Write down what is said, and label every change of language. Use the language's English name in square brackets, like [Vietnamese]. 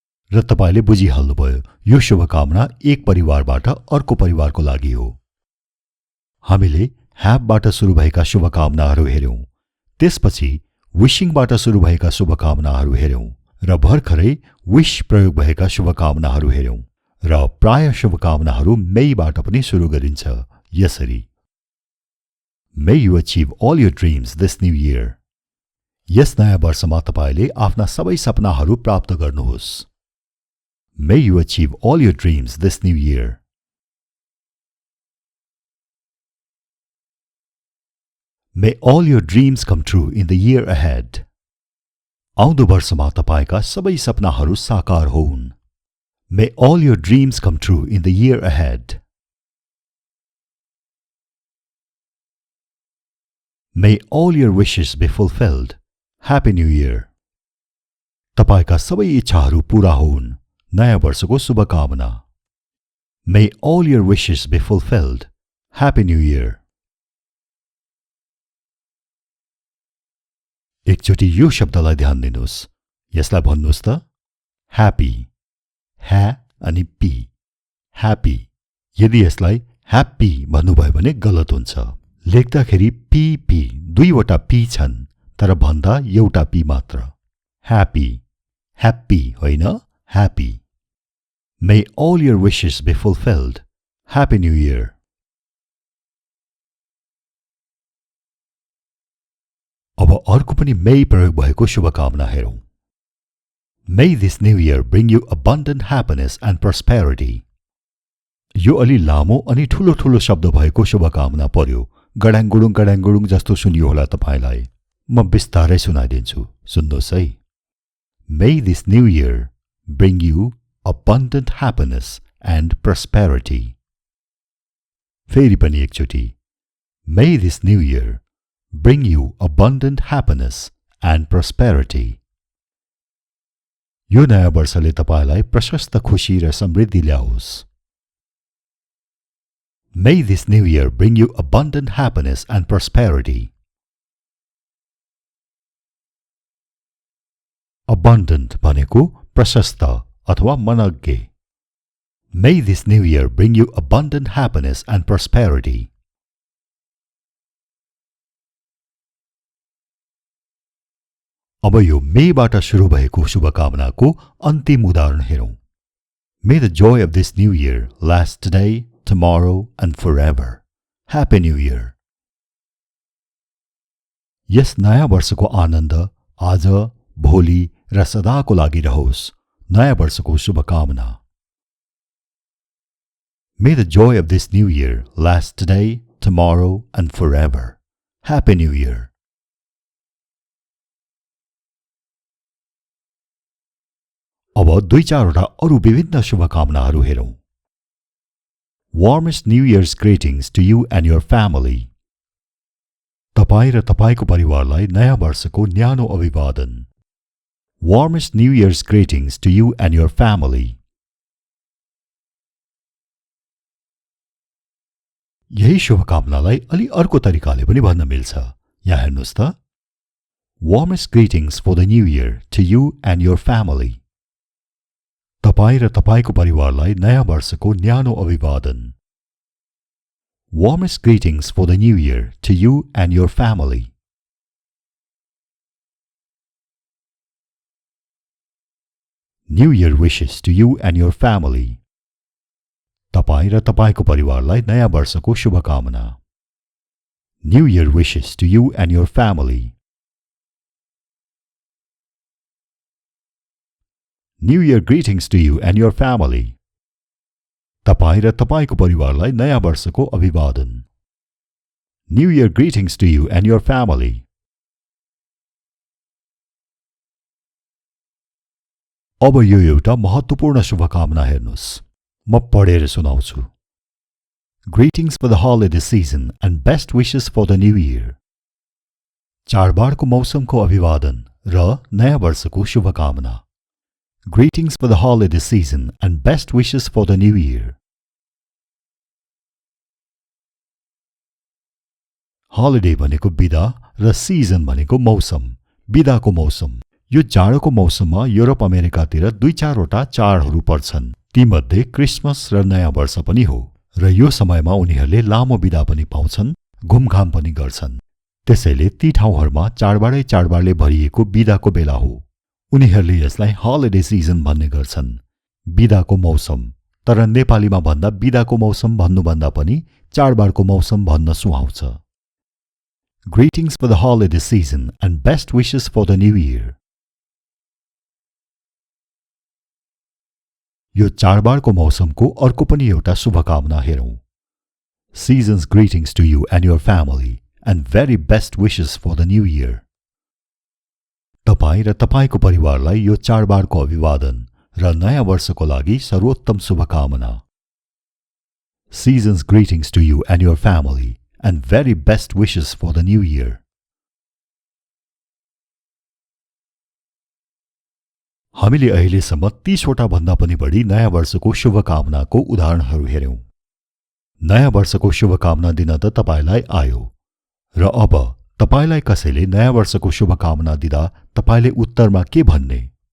[Nepali] र तपाईले बुझिहाल्नुभयो, यो शुभकामना एक परिवारबाट अर्को परिवारको लागि हो। हामीले ह्याभबाट सुरु भएका शुभकामनाहरू हेर्यौं, त्यसपछि विशिङबाट सुरु भएका शुभकामनाहरू हेर्यौं र भर्खरै विश प्रयोग भएका शुभकामनाहरू हेर्यौं र प्राय शुभकामनाहरू मेबाट पनि सुरु गरिन्छ यसरी। [English] May you achieve all your dreams this new year. [Nepali] यस नयाँ वर्षमा तपाईले आफ्ना सबै सपनाहरू प्राप्त गर्नुहोस्। [English] May you achieve all your dreams this new year. May all your dreams come true in the year ahead. [Nepali] आउँदो वर्षमा तपाईका सबै सपनाहरू साकार होउन्। [English] May all your dreams come true in the year ahead. May all your wishes be fulfilled. Happy New Year. [Nepali] तपाईका सबै इच्छाहरू पूरा होउन्। नयाँ वर्षको शुभकामना। [English] May all your wishes be fulfilled. Happy New Year. [Nepali] एकचोटि यो शब्दलाई ध्यान दिनुहोस्। यसलाई भन्नुहोस् त, ह्यापी। ह्या अनि पी, ह्यापी। यदि यसलाई ह्याप्पी भन्नुभयो भने गलत हुन्छ। लेख्दाखेरि पी पी दुईवटा पी छन्, तर भन्दा एउटा पी मात्र। ह्यापी, ह्याप्पी होइन, happy. [English] May all your wishes be fulfilled. Happy New Year. [Nepali] अब अर्को पनि मे प्रयोग भएको शुभकामना हेरौं। [English] May this new year bring you abundant happiness and prosperity. [Nepali] यो अलि लामो अनि ठूलो शब्द भएको शुभकामना पर्यो। गडाङगुडुङ जस्तो सुनियो होला तपाईलाई। म बिस्तारै सुनाइदिन्छु, सुन्नुहोस् है। [English] May this new year bring you abundant happiness and prosperity. [Nepali] फेरि पनि एकचोटि। [English] May this new year bring you abundant happiness and prosperity. [Nepali] यो नयाँ वर्षले तपाईलाई प्रशस्त खुशी र समृद्धि ल्याओस्। [English] May this new year bring you abundant happiness and prosperity. [Nepali] Abundant भनेको प्रशस्त अथवा मनग्गे। [English] May this new year bring you abundant happiness and prosperity. [Nepali] अब यो मेबाट सुरु भएको शुभकामनाको अन्तिम उदाहरण हेरौं। [English] May the joy of this new year last today, tomorrow and forever. Happy New Year. [Nepali] यस नयाँ वर्षको आनन्द आज, भोलि र सदाको लागि रहोस्। नयाँ वर्षको शुभकामना। [English] May the joy of this new year last today, tomorrow and forever. Happy New Year. [Nepali] अब दुई चारवटा अरू विभिन्न शुभकामनाहरू हेरौं। [English] Warmest New Year's greetings to you and your family. [Nepali] तपाईं र तपाईको परिवारलाई नयाँ वर्षको न्यानो अभिवादन। [English] Warmest New Year's greetings to you and your family. [Nepali] यही शुभकामनालाई अलि अर्को तरिकाले पनि भन्न मिल्छ। यहाँ हेर्नुहोस् त। [English] Warmest greetings for the new year to you and your family. [Nepali] तपाईं र तपाईको परिवारलाई नयाँ वर्षको न्यानो अभिवादन। [English] Warmest greetings for the new year to you and your family. New Year wishes to you and your family. [Nepali] तपाईं र तपाईको परिवारलाई नयाँ वर्षको शुभकामना। [English] New Year wishes to you and your family. New Year greetings to you and your family. [Nepali] तपाईं र तपाईंको परिवारलाई नयाँ वर्षको अभिवादन. [English] New Year greetings to you and your family. [Nepali] अब यो एउटा महत्त्वपूर्ण शुभकामना हेर्नुस्. म पढेर सुनाउँछु. [English] Greetings for the holiday season and best wishes for the new year. [Nepali] चाडबाडको मौसमको अभिवादन र नयाँ वर्षको शुभकामना. [English] Greetings for the holiday season and best wishes for the new year. [Nepali] Holiday भनेको बिदा र season भनेको मौसम, बिदाको मौसम. यो जाडोको मौसममा युरोप अमेरिकातिर 2-4 वटा चाडहरू पर्छन्. तीमध्ये क्रिसमस र नयाँ वर्ष पनि हो र यो समयमा उनीहरूले लामो बिदा पनि पाउँछन्, घुमघाम पनि गर्छन्. त्यसैले ती ठाउँहरूमा चाडबाडले भरिएको बिदाको बेला हो. उनीहरूले यसलाई हलिडे सिजन भन्ने गर्छन्, बिदाको मौसम. तर नेपालीमा भन्दा बिदाको मौसम भन्नुभन्दा पनि चाडबाडको मौसम भन्न सुहाउँछ. [English] Greetings for the holiday season and best wishes for the new year. [Nepali] यो चाडबाडको मौसमको अर्को पनि एउटा शुभकामना हेरौं. [English] Season's greetings to you and your family and very best wishes for the new year. [Nepali] तपाईं र तपाईंको परिवारलाई यो चाडबाडको अभिवादन र नयाँ वर्षको लागि सर्वोत्तम शुभकामना. [English] Season's greetings to you and your family and very best wishes for the new year. [Nepali] हामीले अहिलेसम्म 30 वटा भन्दा पनि बढी नयाँ वर्षको शुभकामनाको उदाहरणहरू हेर्यौं. नयाँ वर्षको शुभकामना दिन त तपाईलाई आयो र अब तपाईलाई कसैले नयाँ वर्षको शुभकामना दिदा तपाईले उत्तरमा के भन्ने?